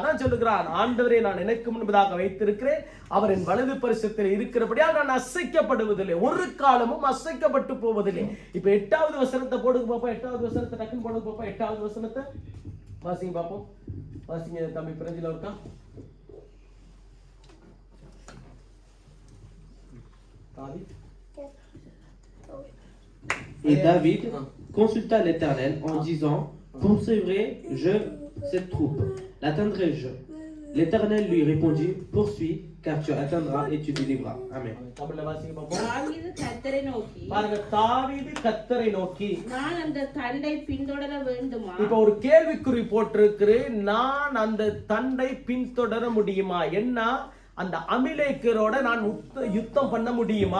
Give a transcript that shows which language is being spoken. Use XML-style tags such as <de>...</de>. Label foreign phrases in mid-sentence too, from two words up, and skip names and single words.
<ta>தான் சொல்லுகிறார், ஆண்டவரை நான் எனக்கு முன்பதாக வைத்திருக்கிறேன், அவர் என் வலது பரிசத்தில் இருக்கிறபடியால் நான் அசைக்கப்படுவதில்லை, ஒரு காலமும் அசைக்கப்பட்டு போவதில்லை. இப்ப 8வது வசனத்தை போடுங்க பாப்பா. 8வது வசனத்தை டக்குன்னு போடுங்க பாப்பா. 8வது வசனத்தை வாசிங்க பாப்போம். வாசிங்க தம்பி, பிரெஞ்சில இருக்கா?</ta> <fr>Et David consulta l'Éternel en disant, poursuivrai-je cette troupe? L'atteindrai-je? L'Éternel lui répondit, poursuis, car tu atteindras et tu délivreras. Amen.</fr> <ta>தாவீது கர்த்தரை நோக்கி, பாருங்க, தாவீது கர்த்தரை நோக்கி, நான் அந்த தண்டை பின்தொடர வேண்டுமா? இப்ப ஒரு கேள்விக்குறி போட்டிருக்கிறேன். நான் அந்த தண்டை பின்தொடர முடியுமா? என்ன, அந்த அமிலேக்கரோட நான் யுத்தம் பண்ண முடியுமா?</ta>